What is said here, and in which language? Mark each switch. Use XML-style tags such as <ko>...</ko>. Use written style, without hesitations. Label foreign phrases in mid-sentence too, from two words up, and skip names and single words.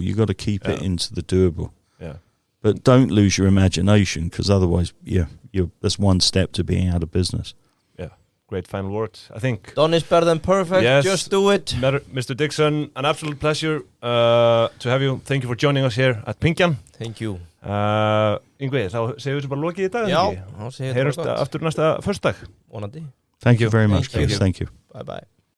<en>You got to keep it into the doable. But don't lose your imagination, because otherwise, that's one step to being out of business. Great final words, I think. Done is better than perfect. Yes. Just do it. Mr. Dixon, an absolute pleasure to have you. Thank you for joining us here at Pingjan. Thank you.</en> <is>Yngvi, þá segjum við þessu bara lokið í dag. Já, þá segjum við þetta. Heyrjumst aftur næsta föstudag. Vonandi.</is> <en>Thank you very much, Chris. Thank you. Bye bye.</en>